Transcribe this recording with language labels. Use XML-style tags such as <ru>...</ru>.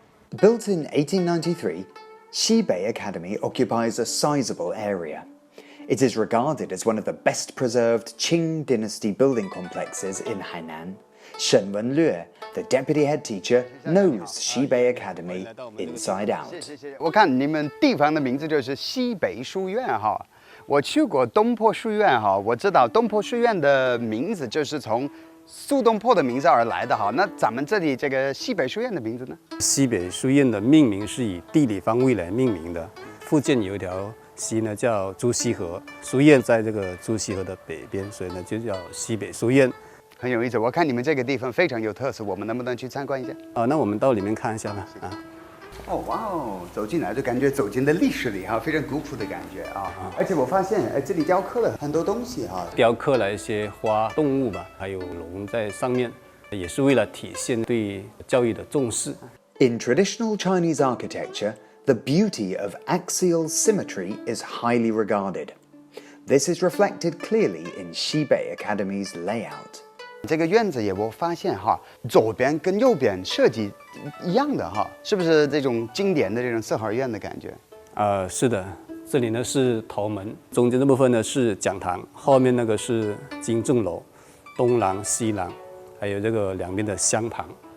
<en>Built in 1893, Xibei Academy occupies a sizable area. It is regarded as one of the best preserved Qing dynasty building complexes in Hainan. Shen Wenlue, the deputy head teacher, knows Xibei Academy inside out.</en> <zh>我看你们地方的名字就是西北书院哈。我去过东坡书院哈，我知道东坡书院的名字就是从苏东坡的名字而来的哈。那咱们这里这个西北书院的名字呢？西北书院的命名是以地理方位来命名的。福建有一条溪呢叫朱溪河，书院在这个朱溪河的北边，所以呢就叫西北书院。很有意思，我看你们这个地方非常有特色，我们能不能去参观一下？那我们到里面看一下吧。哦哇哦，走进来就感觉走进了历史里哈，非常古朴的感觉啊。而且我发现，这里雕刻了很多东西哈，雕刻了一些花、动物吧，还有龙在上面，也是为了体现对教育的重视。</zh> <en>In traditional Chinese architecture, the beauty of axial symmetry is highly regarded. This is reflected clearly in Xibei Academy's layout.</en> <zh>这个院子也我发现哈，左边跟右边设计一样的哈，是不是这种经典的这种四合院的感觉？是的，这里呢是头门，中间这部分呢是讲堂，后面那个是金正楼，东廊、西廊，还有这个两边的厢旁。</zh>